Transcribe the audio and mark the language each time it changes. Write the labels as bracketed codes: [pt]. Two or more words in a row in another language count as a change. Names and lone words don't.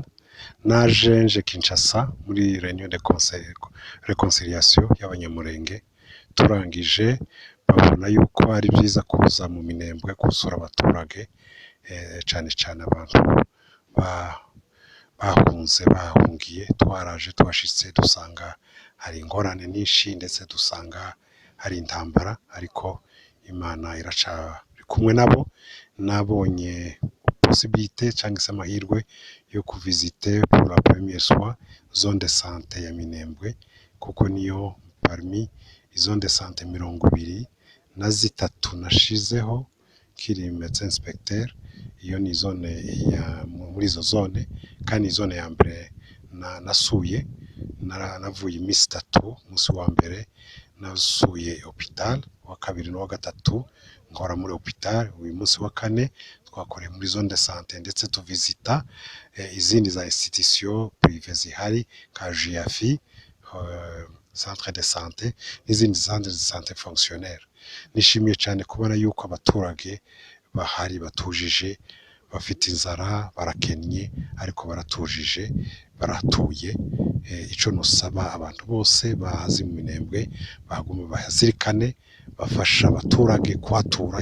[rw] Naje nje Kinshasa muri [fr] Réunion de Réconciliation [rw] y'abanyamurenge, turangije babona yuko ari byiza kuza mu Minembwe gusura abaturage, cyane cyane abantu bahungiye. Twaraje twashitse dusanga hari ingorane nyinshi ndetse dusanga hari intambara, ariko Imana iracari kumwe nabo. Nabonye possibilité cyangwa se amahirwe yo kuvisite [fr] pour la première fois zone de santé [rw] ya Minembwe, kuko niyo [fr] parmi zone de santé [rw] 23 nashizeho kiri [fr] médecin inspecteur. [rw] Iyo ni zone ya muri izo zone, kandi zone ya mbere nasuye navuye iminsi 3. Umunsi wa mbere nasuye hopital, wa kabiri no wa gatatu nkora muri hopital. Uyu munsi wa kane twakoreye muri [fr] zone de santé [rw] ndetse tuvisita izindi za [fr] institution privé [rw] zihari ka JAFI, [fr] centre de santé [rw] n'izindi [fr] centre de santé fonctionnaire. [rw] Nishimiye cyane kubona yuko abaturage bahari batujije, bafite inzara, barakennye, ariko baratujije, baratuye. Ico nusaba abantu bose bazi mu Minembwe bagume bahazirikane, bafasha abaturage kwatura.